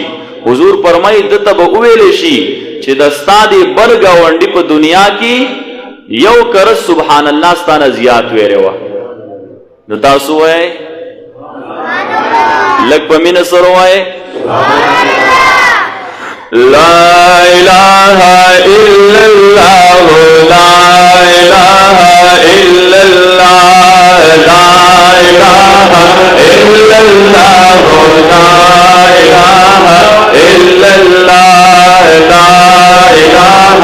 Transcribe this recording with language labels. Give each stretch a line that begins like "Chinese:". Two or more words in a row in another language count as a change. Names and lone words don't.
Pashto: حضور فرمایي دته به وویل شي چې د ستا د بل ګاونډي په دنیا کې یو کر سبحان الله ستانه زیات ویری وه. نو تاسو وایئ لږ په مینه سره وایئ
Arabic: لا الہ الا اللہ لا الہ الا اللہ لا الہ الا اللہ لا الہ الا اللہ لا الہ